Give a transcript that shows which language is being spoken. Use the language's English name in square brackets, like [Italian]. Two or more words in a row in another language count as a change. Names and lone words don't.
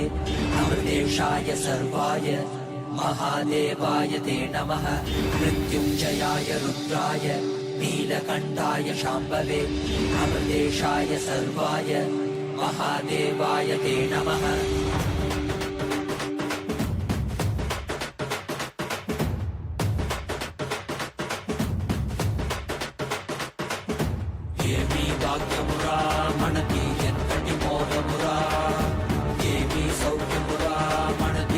[Sanskrit] अमृतेशाय सर्वाय महादेवाय ते नमः मृत्युञ्जयाय रुद्राय नीलकण्ठाय शाम्भवे अमृतेशाय सर्वाय महादेवाय ते नमः [Telugu] ఏమీ భాగ్యమురా మనది ఎంతటి మోదమురా ఏమీ సౌఖ్యమురా మనది